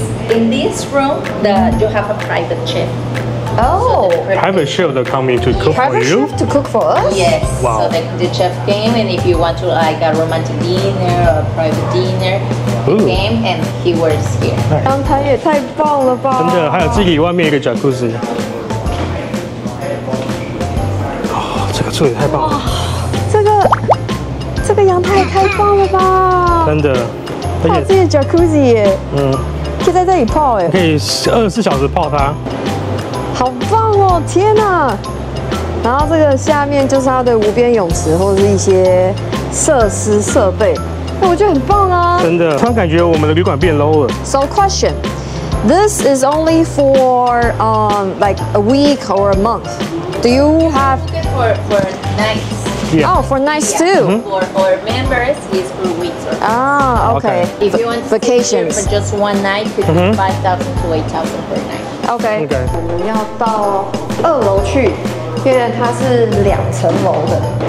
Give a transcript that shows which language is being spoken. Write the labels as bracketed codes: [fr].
[en] In this room, you have a private chef. Oh. Private chef that coming to cook for you. Private chef to cook for us. Yes. Wow. So the chef came, and if you want to like a romantic dinner or a private dinner, he came and he works here. [zh] 阳台也太棒了吧！真的，还有这里外面一个 jacuzzi。这也太棒了！这个阳台也太棒了吧！真的，而且这些 jacuzzi 耶，可以在这里泡哎，可以24小时泡它，好棒哦！天哪！然后这个下面就是它的无边泳池或者是一些设施设备，我觉得很棒啊！真的，突然感觉我们的旅馆变 low 了。 [en] So question, this is only for like a week or a month. Do you have for nights? Yeah. Oh, for nights too. For members, it's for weeks. Ah, okay. If you want to vacations stay here for just one night, it's 5,000 to 8,000 per night. Okay. [zh] 我们要到2楼去，因为它是2层楼的。